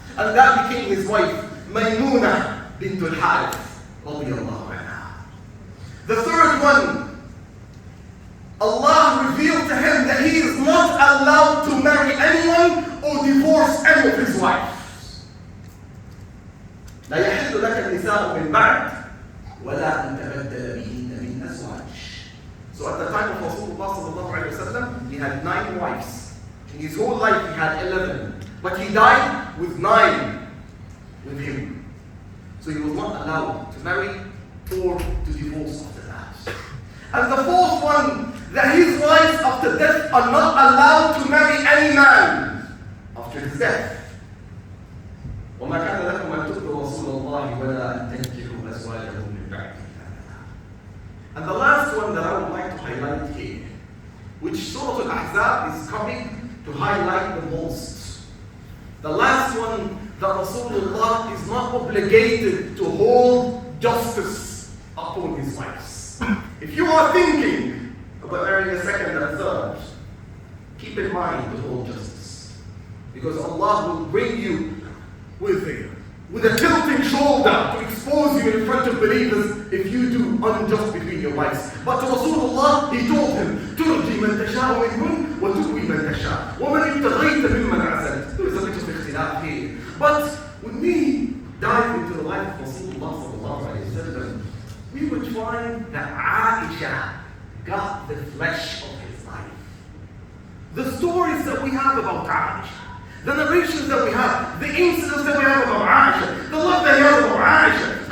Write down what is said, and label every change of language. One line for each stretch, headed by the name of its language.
English: And that became his wife, Maymunah bint al-Harith, radiyallahu anha. The third one, Allah revealed to him that he is not allowed to marry anyone or divorce any of his wives.
Arabic: لا يحل لك النساء من بعد ولا أن تبدل بهن من أزواج.
English: So at the time of Rasulullah sallallahu alayhi wa sallam, he had 9 wives. In his whole life he had 11. But he died with 9 with him. So he was not allowed to marry or to divorce after that. And the fourth one, that his wives after death are not allowed to marry any man after his death.
Arabic: وَمَا كَانَ لَكُمْ أَن تُؤْذُوا رَسُولَ اللَّهِ وَلَا أَن تَنكِحُوا أَزْوَاجَهُ مِن بَعْدِهِ.
English: And the last one that I would like to highlight here, which Surah Al-Ahzab is coming to highlight the most. The last one, that Rasulullah is not obligated to hold justice upon his wives. If you are thinking about marrying a second and third, keep in mind the whole justice. Because Allah will bring you with a tilting shoulder to expose you in front of believers if you do unjust between your wives. But to Rasulullah, he told him,
Arabic: تُرْجِي مَنْ تَشَاءُ مِنْهُنْ وَتُؤْوِي مَنْ تَشَاءُ وَمَنْ ابْتَغَيْتَ مِمَّنْ عَزَلْتَ.
English: There is a little ikhtilaf here. But when we dive into the life of Rasulullah sallallahu alayhi wa sallam, we would find that Aisha got the flesh of his life. The stories that we have about Aisha, the narrations that we have, the incidents that we have about Aisha, the love that he has about Aisha.